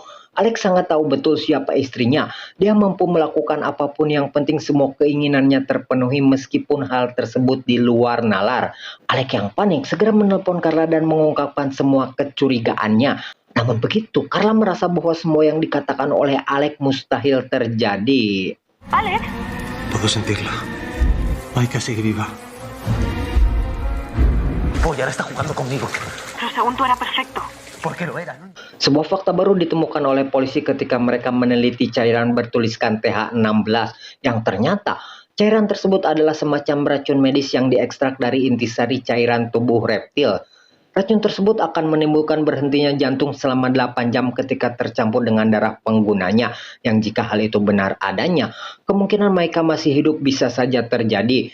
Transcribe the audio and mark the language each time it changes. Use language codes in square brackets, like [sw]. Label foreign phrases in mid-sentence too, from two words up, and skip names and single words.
[id] Alex sangat tahu betul siapa istrinya. Dia mampu melakukan apapun, yang penting semua keinginannya terpenuhi meskipun hal tersebut di luar nalar. Alex yang panik segera menelpon Carla dan mengungkapkan semua kecurigaannya. Namun begitu, Carla merasa bahwa semua yang dikatakan oleh Alex mustahil terjadi. Alex. [es] Puedo sentirla. Maika sigue viva. Voy, ahora está jugando conmigo. Pero según tú era perfecto. ¿Por qué lo era? [id] Sebuah fakta baru ditemukan oleh polisi ketika mereka meneliti cairan bertuliskan TH16 yang ternyata cairan tersebut adalah semacam racun medis yang diekstrak dari intisari cairan tubuh reptil. Racun tersebut akan menimbulkan berhentinya jantung selama 8 jam ketika tercampur dengan darah penggunanya, yang jika hal itu benar adanya, kemungkinan Maika masih hidup bisa saja terjadi.